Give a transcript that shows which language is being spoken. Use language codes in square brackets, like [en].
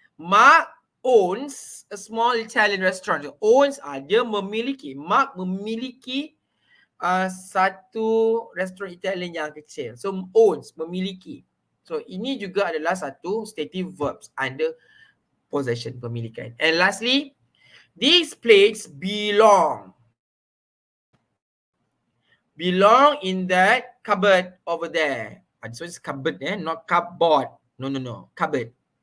[en] Mark owns a small Italian restaurant. [ms] Owns, dia memiliki. Mark memiliki satu restoran Italian yang kecil. So owns, memiliki. So ini juga adalah satu stative verbs under possession, pemilikan. [en] And lastly, these plates belong in that cupboard over there. So it's cupboard, not cupboard. No, cupboard.